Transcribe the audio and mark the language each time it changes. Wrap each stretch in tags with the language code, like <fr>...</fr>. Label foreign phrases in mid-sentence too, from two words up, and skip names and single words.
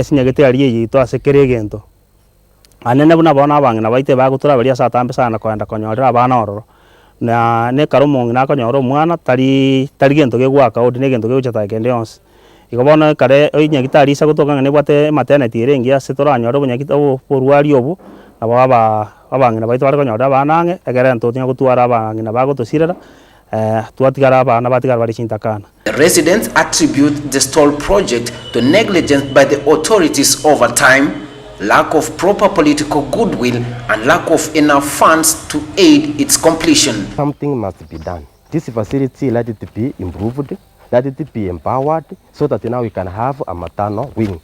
<guz>ase nyagitari eye yaito ase kera egento anene buna bono abang'ina baito bagotoraberia ase atambe sana koenda konyorera abana ororo na nekara omong'ina akonyora omwana tari gento gegwaka odi na egento gegocha kende yonsi igo bono ekare nyagitari ase gotoka ng'a nebwate maternity ere engiya ase toranyore oborwari obo nabo abang'ina baito bare konyorera abana ang'e egere ntotinya gotwara abang'ina bagotosirera twatigara abana batigara bari chintakana.</guz> <en>The residents attribute the stall project to negligence by the authorities over time, lack of proper political goodwill, and lack of enough funds to aid its completion. Something must be done. This facility, let it be improved, let it be empowered, so that now we can have a maternal wing.</en>